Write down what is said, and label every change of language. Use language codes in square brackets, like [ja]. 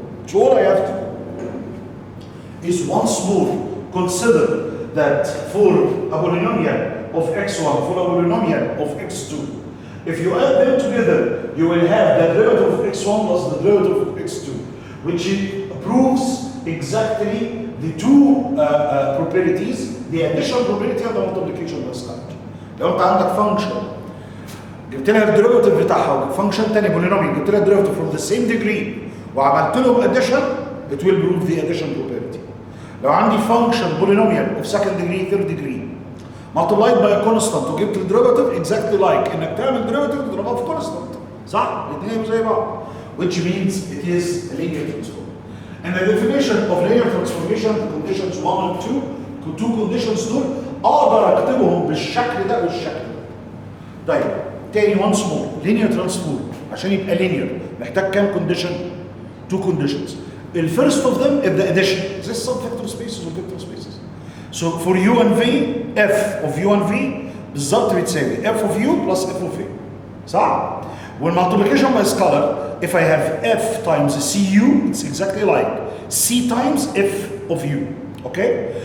[en] So all I have to do is once more consider that for a polynomial of x1, for a polynomial of x2, if you add them together, you will have the derivative of x1 plus the derivative of x2, which proves exactly the two properties, the addition property and the multiplication by scalar. [ar] لو انت عندك function جبت لها الديريفاتيف بتاعها وفانكشن تاني بولينوميال جبت لها الديريفاتيف [en] from the same degree [ar] وعملت لهم addition, [en] it will prove the addition property. [ar] لو عندي [en] function polynomial of second degree, third degree multiplied by a constant [ar] وجبت الديريفاتيف [en] exactly like [ar] انك تعمل ديريفاتيف تضربها في [en] constant, [ar] صح؟ الاثنين زي بعض, [en] which means it is a linear transform. And the definition of linear transformation, the conditions 1 and 2, two conditions [ar] دول اقدر اكتبهم بالشكل ده والشكل ده. طيب تاني [en] once more, linear transform [ar] عشان يبقى linear محتاج كام condition؟ 2 conditions. [en] The first of them is the addition. This some vector spaces or vector spaces. So for u and v, f of u and v [ar] بالظبط بتساوي [en] f of u plus f of v. [ar] صح؟ [en] والmultiplication by scalar, if I have f times cu, it's exactly like c times f of u. Okay?